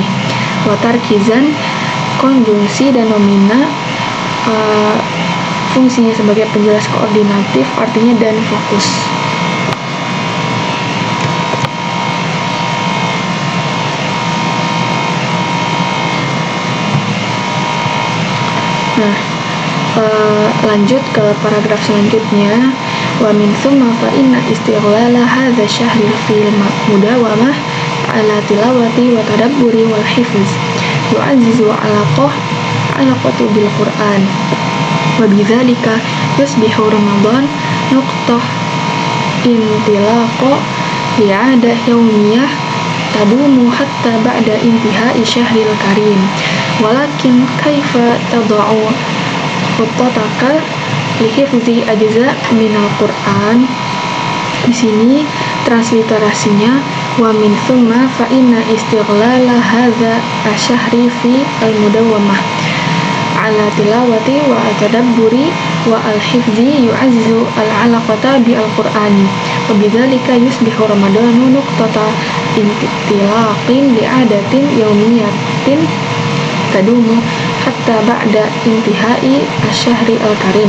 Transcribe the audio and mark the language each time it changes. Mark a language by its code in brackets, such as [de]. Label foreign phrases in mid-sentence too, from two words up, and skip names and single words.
[id] Watarkizan konjungsi dan nomina, fungsinya sebagai penjelas koordinatif, artinya dan fokus. Nah, lanjut ke paragraf selanjutnya. [ar] ومن ثم فإن استغلال هذا الشهر في المداومة على التلاوة والتدبر والحفظ يعزز العلاقة بالقرآن وبذلك يصبح رمضان نقطة انطلاق لعادة يومية تدوم حتى بعد انتهاء الشهر الكريم. ولكن كيف تضع خطتك لحفظ أجزاء من القرآن. [id] Di sini transliterasinya [ar] ومن ثم فإن استغلال هذا الشهر في المداومة على التلاوة والتدبر والحفظ يعزز العلاقة بالقرآن وبذلك يصبح رمضان نقطة انطلاق لعادة يومية تدوم حتى بعد انتهاء الشهر الكريم.